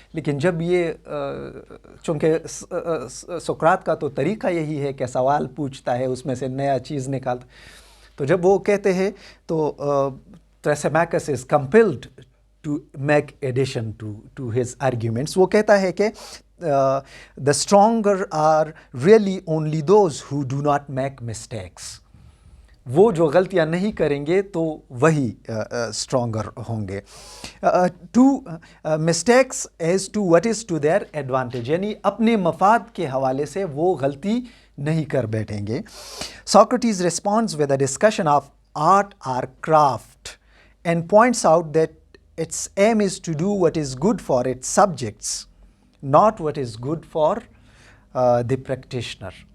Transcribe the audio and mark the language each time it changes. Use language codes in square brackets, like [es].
[ur] لیکن جب یہ چونکہ سقراط کا تو طریقہ یہی ہے کہ سوال پوچھتا ہے، اس میں سے نیا چیز نکالتا، تو جب وہ کہتے ہیں تو [en] Thrasymachus is compelled to make addition to his arguments. [ur] وہ کہتا ہے کہ [en] the stronger are really only those who do not make mistakes. [ur] وہ جو غلطیاں نہیں کریں گے تو وہی stronger ہوں گے. [en] To mistakes as to what is to their advantage، [ur] یعنی اپنے مفاد کے حوالے سے وہ غلطی نہیں کر بیٹھیں گے. [en] Socrates responds with a discussion of art or craft, and points out that its aim is to do what is good for its subjects, not what is good for the practitioner.